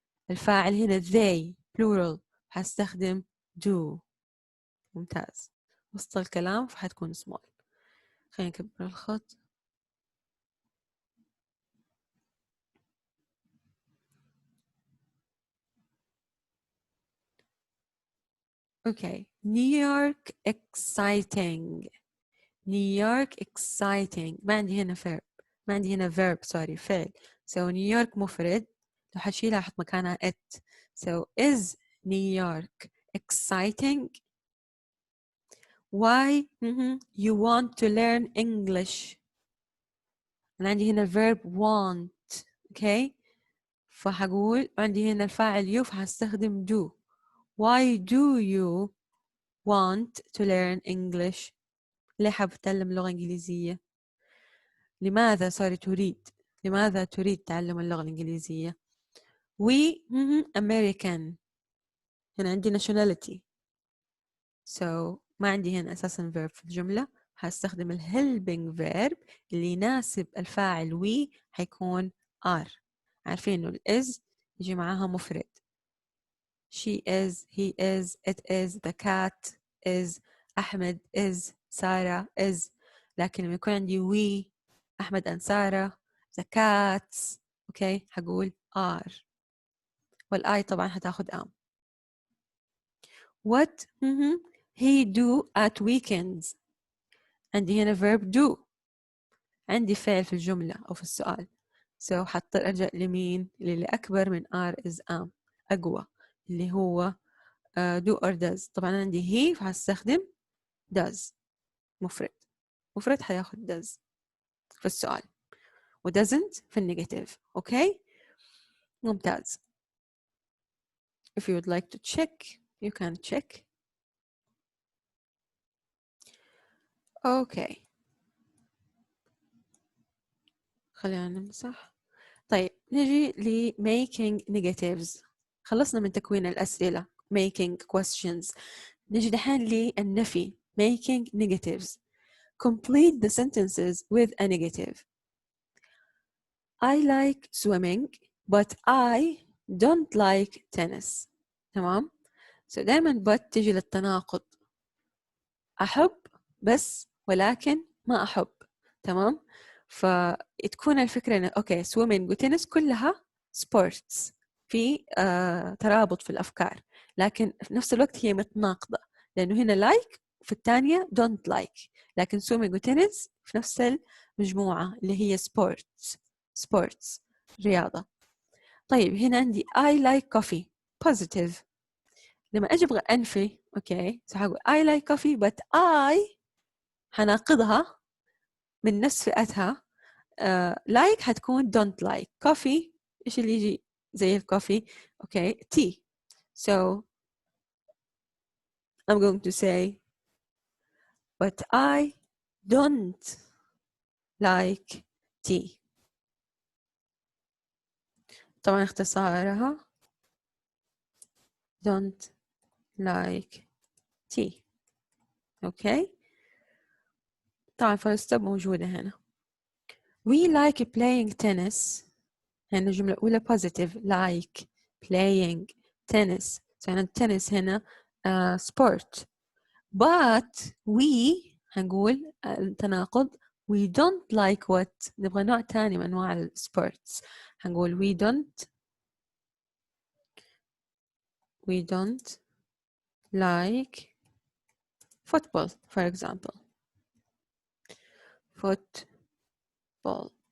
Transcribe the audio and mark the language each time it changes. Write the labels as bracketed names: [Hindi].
[Arabic] الفاعل هنا they plural. حستخدم do. ممتاز. وسط الكلام فحتكون small. خلينا نكبر الخط. [English] Okay. New York exciting. New York exciting. [Arabic] ما عندي هنا verb. sorry فعل. [English] So New York مفرد. [Arabic] لو حشيلها أحط مكانها it. [English] So is New York exciting? Why you want to learn English? [Arabic] أنا عندي هنا verb want. [English] Okay. [Arabic] فحقول عندي هنا الفاعل you فحستخدم do. [English] Why do you want to learn English? [Arabic] ليه حاب تتعلم اللغة الإنجليزية؟ لماذا تريد تعلم اللغة الإنجليزية؟ [English] We American. [Arabic] هنا عندي nationality. So ما عندي هنا أساساً verb في الجملة. هستخدم ال helping verb اللي يناسب الفاعل we حيكون are. عارفين إنه ال is يجي معاها مفرد. [English] She is, he is, it is, the cat is, أحمد is, سارة is. [Arabic] لكن لما يكون عندي we أحمد and سارة the cats okay حقول are. والآي طبعا هتاخد am. [English] What he do at weekends. [Arabic] عندي هنا verb do. عندي فعل في الجملة أو في السؤال. So حضطر أرجع لمين؟ اللي أكبر من are is am. أقوى اللي هو do or does. طبعا عندي he فهستخدم does. مفرد حياخد does في السؤال و [English] doesn't [Arabic] في النيجاتيف. okay ممتاز. [English] If you would like to check you can check. [Arabic] okay خلينا نمسح. طيب نجي ل making negatives. خلصنا من تكوين الأسئلة making questions. نجي دحين للنفي making negatives. [English] Complete the sentences with a negative. I like swimming but I don't like tennis. [Arabic] تمام؟ so دائما but تجي للتناقض. أحب بس ولكن ما أحب. تمام؟ فتكون الفكرة إنه أوكي swimming وتنس كلها sports في ترابط في الأفكار. لكن في نفس الوقت هي متناقضة لأنه هنا like في الثانية don't like. لكن swimming وتنس في نفس المجموعة اللي هي sports رياضة. طيب هنا عندي I like coffee positive. لما أجي أبغى أنفي أوكي سأقول [English] I like coffee but I [Arabic] حناقضها من نفس فئتها. [English] like حتكون don't like. [Arabic] coffee إيش اللي يجي زي الكوفي؟ أوكي tea. [English] so I'm going to say but I don't like tea. [Arabic] طبعا اختصارها don't like tea. أوكي طبعا فالستوب موجودة هنا. [English] we like playing tennis. [Arabic] هنا الجملة الأولى positive like playing tennis. يعني التنس هنا sport. [English] but we [Arabic] هنقول التناقض [English] we don't like what. [Arabic] نبغى نوع تاني من أنواع السبورتس. [English] هنقول we don't like football for example. football.